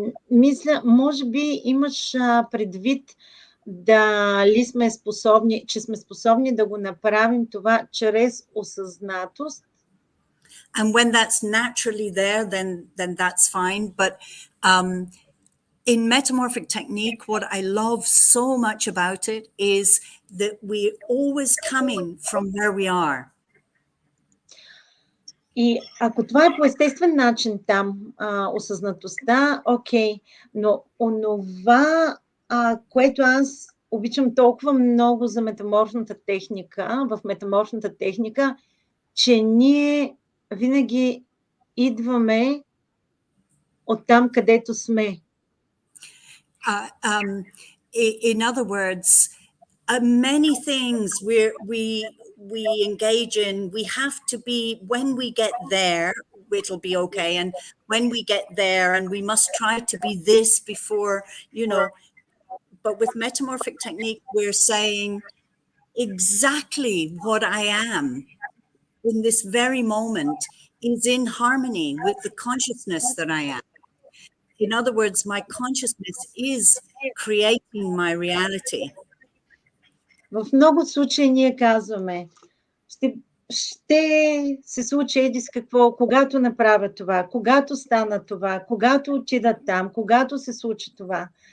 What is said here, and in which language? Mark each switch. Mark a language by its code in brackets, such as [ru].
[bg] Мисля, може би имаш предвид дали сме способни, че сме способни да го направим това чрез осъзнатост. [en] And when that's naturally there, then that's fine. But in metamorphic technique, what I love so much about it is that we're always coming from where we are. [bg] И ако това е по естествен начин там, осъзнатостта, окей, но онова, което аз обичам толкова много за метаморфната техника, в метаморфната техника, че ние винаги идваме от там, където сме. [en] In other words, many things we engage in, we have to be, when we get there, it'll be okay. And when we get there, and we must try to be this before, but with metamorphic technique, we're saying exactly what I am in this very moment is in harmony with the consciousness that I am. In other words, my consciousness is creating my reality. [bg] В много случаи ние казваме, ще се случи еди с какво, когато направя това, когато стана това, когато отида там, когато се случи това.